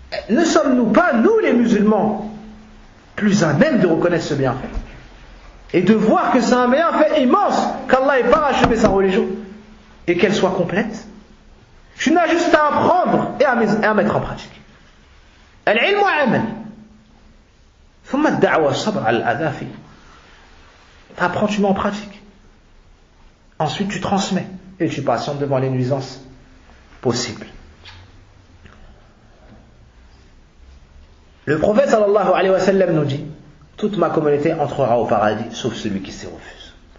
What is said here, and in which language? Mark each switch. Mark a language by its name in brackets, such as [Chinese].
[French] Ne sommes-nous pas, nous les musulmans, plus à même de reconnaître ce bienfait et de voir que c'est un bienfait immense qu'Allah ait parachevé sa religion et qu'elle soit complète? Tu n'as juste à apprendre et à mettre en pratique. [Arabic] Al-ilm amal. ثم الدعوة الصبر على الأذى فيه. [French] Tu apprends, tu mets en pratique. Ensuite, tu transmets et tu patientes devant les nuisances possibles. Le prophète sallallahu alayhi wa sallam nous dit: toute ma communauté entrera au paradis, sauf celui qui s'y refuse.